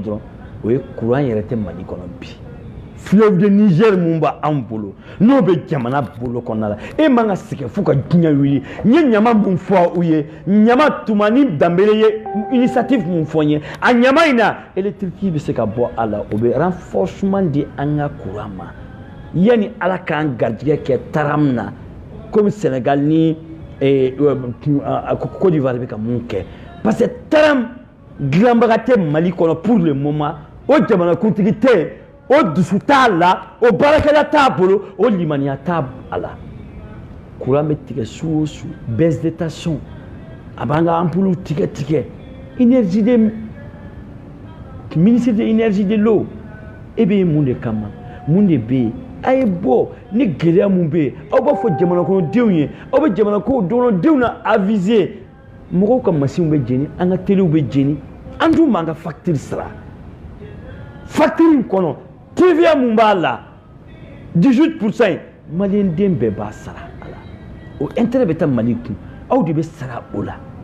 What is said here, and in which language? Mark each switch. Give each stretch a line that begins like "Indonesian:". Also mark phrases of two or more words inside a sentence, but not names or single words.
Bambara: dɔrɔn o ye courant yɛrɛ tɛ Mali kɔnɔ bi
French: fleuve de Niger
Bambara: mun b'an bolo n'o bɛ jamana bolo kɔnɔna la e man ka sɛgɛn fo ka diɲɛ wuli n ye ɲama mun fɔ u ye ɲama tuma ni Danbele ye initiative mun fɔ n ye a ɲama in na électricité bɛ se ka bɔ a la o bɛ renforcement di an ka courant ma yanni Ala k'an garijɛgɛ kɛ taram na comme Sénégal ni Côte d'Ivoire bɛ ka mun kɛ
French: parce que
Bambara: taram dilanbaga tɛ Mali kɔnɔ
French: pour le moment
Bambara: o jamanakuntigi tɛ o dusu t'a la o baarakɛla t'a bolo o limaniya t'a a la courant bɛ tigɛ su o su
French: baisse de tension
Bambara: a b'an ka ampoule tigɛ
French: énergie de ministre de énergie de l'eau
Bambara: e bɛ mun de kama mun de bɛ yen a ye bɔ ni gɛlɛya mun bɛ yen aw b'a fɔ jamanakɔnɔdenw ye aw bɛ jamanakɔnɔdenw na aviser mɔgɔw ka machine bɛ jeni an ka telew bɛ jeni an dun b'an ka facture sara facture in kɔnɔ TVA mun b'a la 18% Malien den bɛɛ b'a sara a la o intérêt bɛ taa Mali kun aw de bɛ sara o la